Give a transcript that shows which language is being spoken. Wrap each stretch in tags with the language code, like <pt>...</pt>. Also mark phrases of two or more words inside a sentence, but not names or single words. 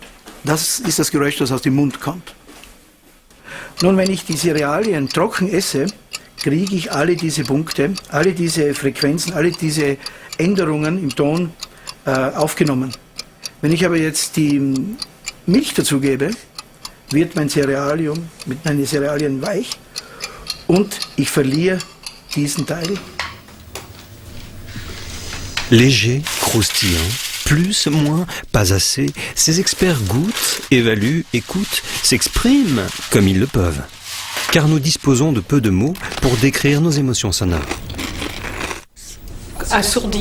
<de>Das ist das Geräusch, das aus dem Mund kommt. Nun, wenn ich die Cerealien trocken esse, kriege ich alle diese Punkte, alle diese Frequenzen, alle diese Änderungen im Ton aufgenommen. Wenn ich aber jetzt die Milch dazugebe, wird meine Cerealien weich und ich verliere diesen Teil.</de> <fr>Léger, croustillant, plus, moins, pas assez, ces experts goûtent, évaluent, écoutent, s'expriment comme ils le peuvent. Car nous disposons de peu de mots pour décrire nos émotions sonores. Assourdi.</fr>